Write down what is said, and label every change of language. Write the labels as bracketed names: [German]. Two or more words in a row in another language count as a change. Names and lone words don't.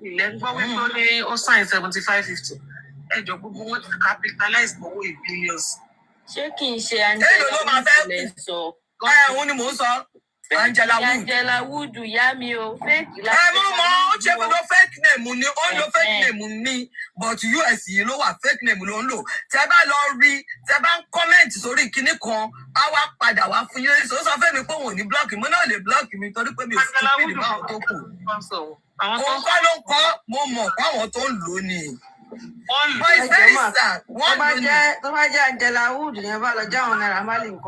[Yoruba] Ilẹ̀ ń gbọ́ wípé ó ní ó sign 75-50. Ẹjọ́ gbogbo wọn ti capitalize owó billions. Ṣé kì í ṣe Angela Wood lè sọ? Òun ni mò ń sọ. Angela Wood yá mi o, fake láti. Ẹ mọ̀ ó ṣe gbogbo [English] fake name [Yoruba] ni ó ń lo [English] fake name [Yoruba] ni but US yìí ló wà [English] fake name [Yoruba] ló ń lò. Tẹ bá lọ rí tẹ bá ń comment sórí kinní kan á wá padà wá fún yín. Ó sọ fẹ́ mi pé òun ò ní block mi náà lè block mi torí pé mi ò stupid báwọn tó kù. Òun kọ́ ló ń kọ́ mo mọ̀ páwọn tó ń lò ó ni. Tó bá jẹ́ Angela Wood yẹn bá lọ jáwọn Naira Marley nǹkan.